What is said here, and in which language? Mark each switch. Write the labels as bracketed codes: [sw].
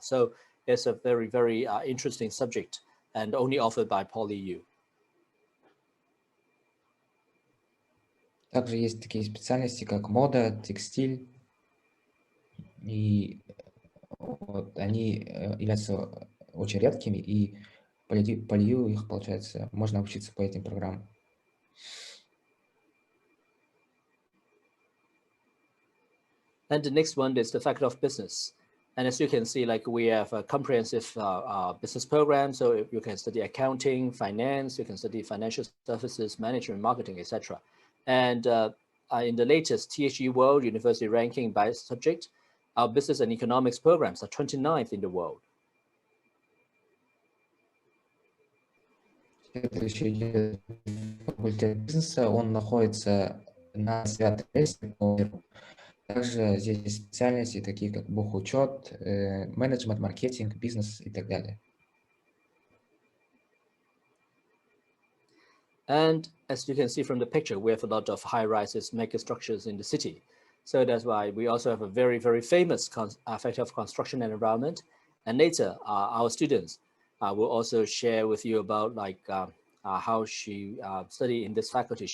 [en] So it's a very, very interesting subject and only offered by PolyU. [ru] Также есть такие специальности, как мода, текстиль, и вот они являются очень редкими, и PolyU их, получается, можно обучиться по этим программам. [en] And the next one is the Faculty of Business. And as you can see, like we have a comprehensive business program. So you can study accounting, finance, you can study financial services, management, marketing, etc. And in the latest THE World University ranking by subject, our business and economics programs are 29th in the world. [ru] Следующий факультет бизнеса, он находится на 9-м месте по миру. Также здесь есть специальности, такие как бухучет, менеджмент, маркетинг, бизнес и так далее. [en] And as you can see from the picture, we have a lot of high-rises, megastructures in the city. So that's why we also have a very, very famous Faculty of Construction and Environment. And later, our students will also share with you about like how she studied in this faculty.